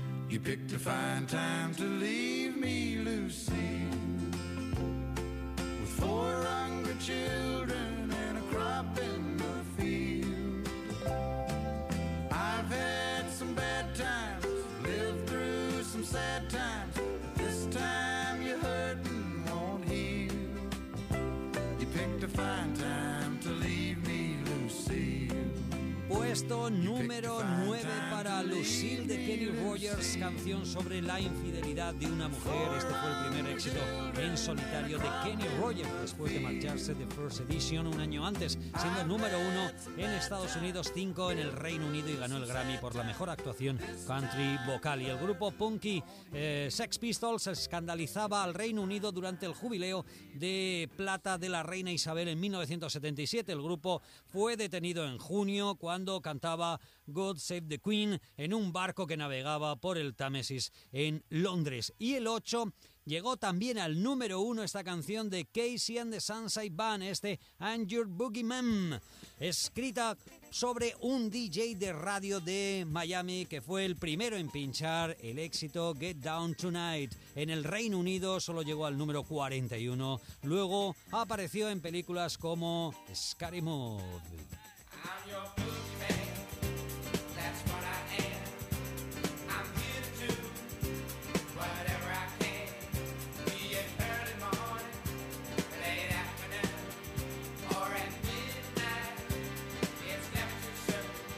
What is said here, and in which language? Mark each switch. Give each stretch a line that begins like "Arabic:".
English: You picked a fine time to leave me, Lucy, with 4 hungry children and a crop in the field. I've had some bad times, lived through some sad times. This time you're hurting won't heal. You picked a fine time to leave me.
Spanish: Puesto número 9 para Lucille de Kenny Rogers, canción sobre la infidelidad de una mujer. Este fue el primer éxito en solitario de Kenny Rogers después de marcharse de First Edition un año antes, siendo número 1 en Estados Unidos, 5 en el Reino Unido, y ganó el Grammy por la mejor actuación country vocal. Y el grupo punky Sex Pistols escandalizaba al Reino Unido durante el jubileo de plata de la reina Isabel en 1977. El grupo fue detenido en junio cuando cantaba God Save the Queen en un barco que navegaba por el Támesis en Londres. Y el 8 llegó también al número 1 esta canción de Casey and the Sunshine Band, este And Your Boogeyman, escrita sobre un DJ de radio de Miami que fue el primero en pinchar el éxito Get Down Tonight. En el Reino Unido solo llegó al número 41. Luego apareció en películas como Scary Movie.
English: I'm your boogeyman, that's what I am. I'm here to do whatever I can. Be it early morning, late afternoon, or at midnight, it's never too soon.